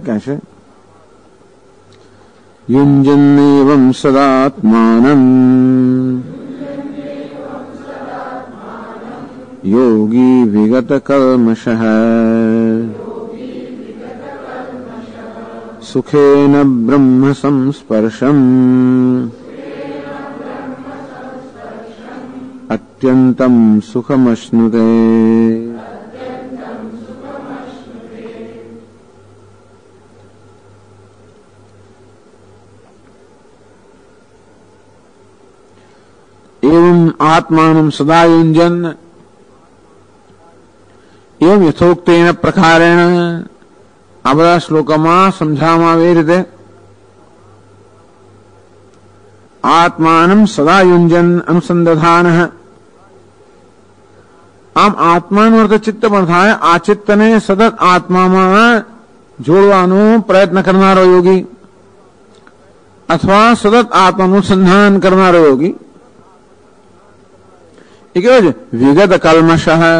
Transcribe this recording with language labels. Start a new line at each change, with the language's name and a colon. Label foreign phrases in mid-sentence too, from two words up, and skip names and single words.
Gujarati: કહે છે
Sanskrit: युञ्जन्नेवं सदात्मानं योगी विगत कल्मषः सुखेन ब्रह्म संस्पर्शम अत्यंतम सुखमश्नुते. एवं आत्मानं सदा युञ्जन् एवं यथोक्तेन प्रकारेण
Gujarati: આ બધા શ્લોકોમાં સમજાવવામાં આવે એ રીતે
Sanskrit: आत्मानं सदा युञ्जन् અનુસંધાન.
Gujarati: આમ આત્માનો અર્થ ચિત્ત પણ થાય. આ ચિત્તને સતત આત્મામાં જોડવાનો પ્રયત્ન કરનારો યોગી અથવા સતત આત્માનું સંધાન કરનારો યોગી એ કેવો છે
Sanskrit: विगत कल्मषः.